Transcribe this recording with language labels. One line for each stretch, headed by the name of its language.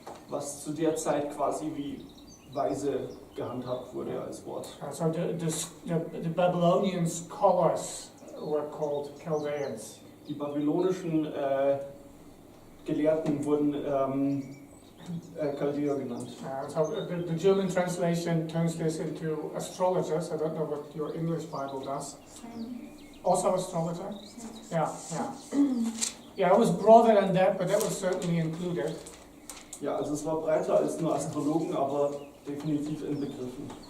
German: was zu der Zeit quasi wie weise gehandhabt wurde als Wort.
English: So the Babylonian scholars were called Chaldeans.
German: Die babylonischen Gelehrten wurden Chaldäer genannt.
English: So the German translation turns this into astrologers. I don't know what your English Bible does. Also astrologer? Yeah. Yeah, it was broader than that, but that was certainly included.
German: Ja, also es war breiter als nur Astrologen, aber definitiv inbegriffen.